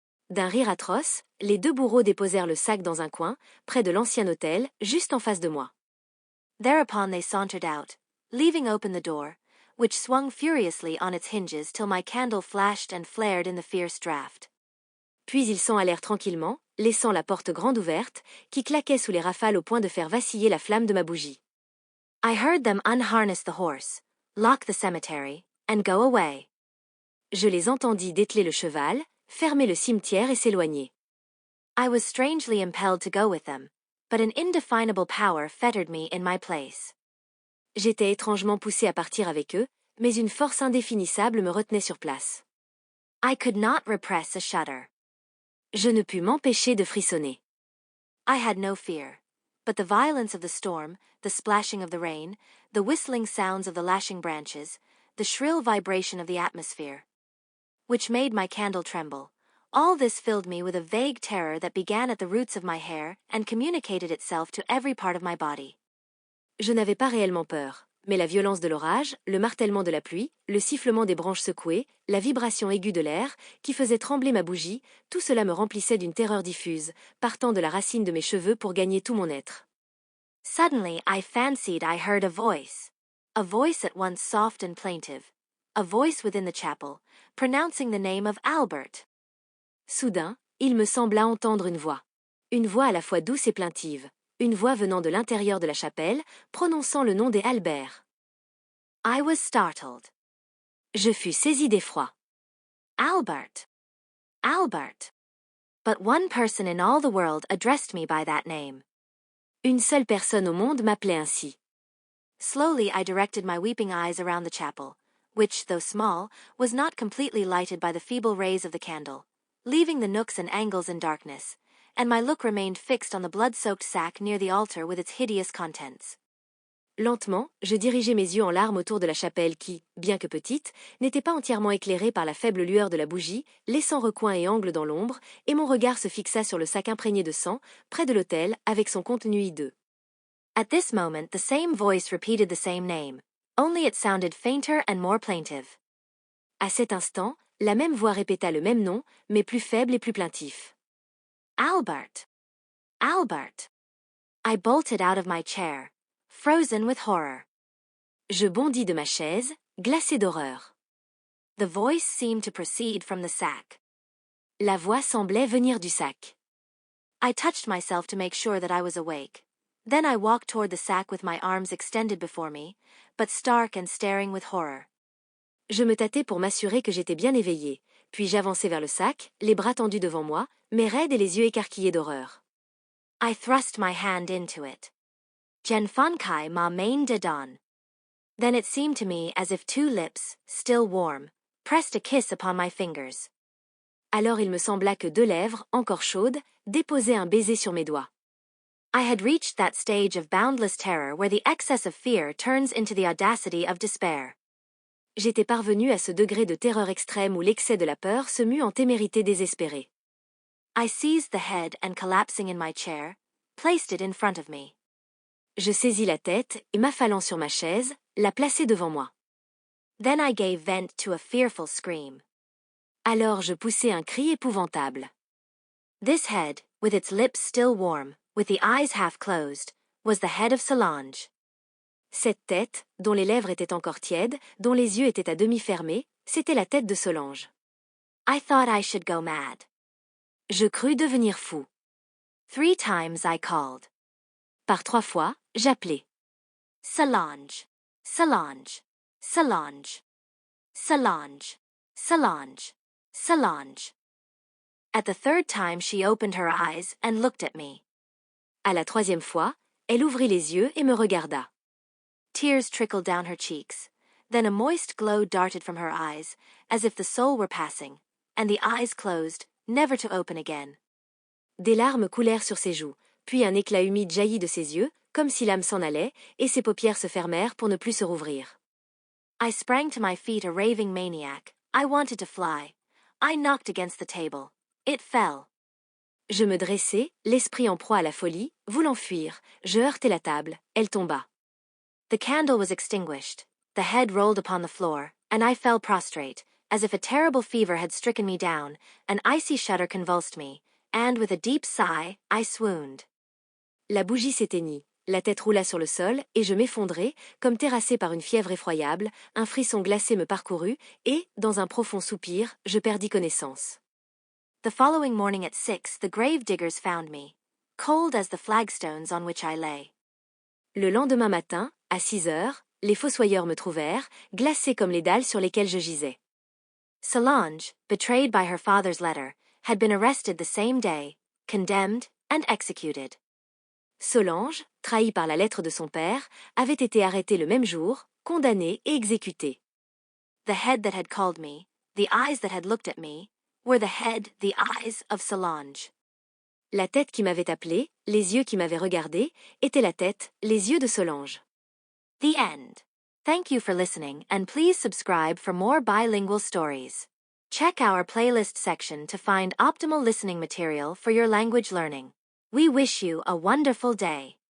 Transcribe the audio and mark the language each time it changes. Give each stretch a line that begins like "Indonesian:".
French: D'un rire atroce, les deux bourreaux déposèrent le sac dans un coin, près de l'ancien hôtel, juste en face de moi.
English: Thereupon they sauntered out, leaving open the door, which swung furiously on its hinges till my candle flashed and flared in the fierce draught.
French: Puis ils s'en allèrent tranquillement, laissant la porte grande ouverte, qui claquait sous les rafales au point de faire vaciller la flamme de ma bougie.
English: I heard them unharness the horse, lock the cemetery, and go away.
French: Je les entendis dételer le cheval, fermer le cimetière et s'éloigner.
English: I was strangely impelled to go with them, but an indefinable power fettered me in my place.
French: J'étais étrangement poussé à partir avec eux, mais une force indéfinissable me retenait sur place.
English: I could not repress a shudder.
French: Je ne pus m'empêcher de frissonner.
English: I had no fear, but the violence of the storm, the splashing of the rain, the whistling sounds of the lashing branches, the shrill vibration of the atmosphere, which made my candle tremble, all this filled me with a vague terror that began at the roots of my hair and communicated itself to every part of my body.
French: Je n'avais pas réellement peur, mais la violence de l'orage, le martèlement de la pluie, le sifflement des branches secouées, la vibration aiguë de l'air, qui faisait trembler ma bougie, tout cela me remplissait d'une terreur diffuse, partant de la racine de mes cheveux pour gagner tout mon être.
English: Suddenly I fancied I heard a voice at once soft and plaintive, a voice within the chapel, pronouncing the name of Albert.
French: Soudain, il me sembla entendre une voix à la fois douce et plaintive, une voix venant de l'intérieur de la chapelle, prononçant le nom des Albert.
English: I was startled.
French: Je fus saisi d'effroi. Albert. Albert.
English: But one person in all the world addressed me by that name.
French: Une seule personne au monde m'appelait ainsi.
English: Slowly I directed my weeping eyes around the chapel, which, though small, was not completely lighted by the feeble rays of the candle, leaving the nooks and angles in darkness, and my look remained fixed on the blood-soaked sack near the altar with its hideous contents.
French: Lentement, je dirigeai mes yeux en larmes autour de la chapelle qui, bien que petite, n'était pas entièrement éclairée par la faible lueur de la bougie, laissant recoins et angles dans l'ombre, et mon regard se fixa sur le sac imprégné de sang, près de l'autel, avec son contenu hideux.
English: At this moment the same voice repeated the same name, only it sounded fainter and more plaintive.
French: À cet instant, la même voix répéta le même nom, mais plus faible et plus plaintif. Albert. Albert.
English: I bolted out of my chair, frozen with horror.
French: Je bondis de ma chaise, glacé d'horreur.
English: The voice seemed to proceed from the sack.
French: La voix semblait venir du sac.
English: I touched myself to make sure that I was awake. Then I walked toward the sack with my arms extended before me, but stark and staring with horror.
French: Je me tâtai pour m'assurer que j'étais bien éveillé, puis j'avançai vers le sac, les bras tendus devant moi, mais raides et les yeux écarquillés d'horreur.
English: I thrust my hand into it.
French: Jen Fan Kai ma main de don.
English: Then it seemed to me as if two lips, still warm, pressed a kiss upon my fingers.
French: Alors il me sembla que deux lèvres, encore chaudes, déposaient un baiser sur mes doigts.
English: I had reached that stage of boundless terror where the excess of fear turns into the audacity of despair.
French: J'étais parvenu à ce degré de terreur extrême où l'excès de la peur se mue en témérité désespérée.
English: I seized the head and collapsing in my chair, placed it in front of me.
French: Je saisis la tête et m'affalant sur ma chaise, la plaçai devant moi.
English: Then I gave vent to a fearful scream.
French: Alors je poussai un cri épouvantable.
English: This head, with its lips still warm, with the eyes half closed, was the head of Solange.
French: Cette tête, dont les lèvres étaient encore tièdes, dont les yeux étaient à demi fermés, c'était la tête de Solange.
English: I thought I should go mad.
French: Je crus devenir fou.
English: 3 times I called.
French: Par 3 fois, j'appelai. Solange, Solange, Solange, Solange, Solange, Solange.
English: At the 3rd time she opened her eyes and looked at me.
French: À la 3e fois, elle ouvrit les yeux et me regarda.
English: Tears trickled down her cheeks. Then a moist glow darted from her eyes, as if the soul were passing, and the eyes closed, never to open again.
French: Des larmes coulèrent sur ses joues, puis un éclat humide jaillit de ses yeux, comme si l'âme s'en allait, et ses paupières se fermèrent pour ne plus se rouvrir.
English: I sprang to my feet a raving maniac. I wanted to fly. I knocked against the table. It fell.
French: Je me dressai, l'esprit en proie à la folie, voulant fuir. Je heurtai la table, elle tomba.
English: The candle was extinguished. The head rolled upon the floor, and I fell prostrate, As if a terrible fever had stricken me down, an icy shudder convulsed me, and with a deep sigh, I swooned.
French: La bougie s'éteignit, la tête roula sur le sol, et je m'effondrai, comme terrassé par une fièvre effroyable, un frisson glacé me parcourut, et, dans un profond soupir, je perdis connaissance.
English: The following morning at 6, the grave diggers found me, cold as the flagstones on which I lay.
French: Le lendemain matin, à 6 heures, les fossoyeurs me trouvèrent, glacé comme les dalles sur lesquelles je gisais.
English: Solange, betrayed by her father's letter, had been arrested the same day, condemned, and executed.
French: Solange, trahie par la lettre de son père, avait été arrêtée le même jour, condamnée et exécutée.
English: The head that had called me, the eyes that had looked at me, were the head, the eyes of Solange.
French: La tête qui m'avait appelée, les yeux qui m'avaient regardé, étaient la tête, les yeux de Solange.
English: The end. Thank you for listening, and please subscribe for more bilingual stories. Check our playlist section to find optimal listening material for your language learning. We wish you a wonderful day.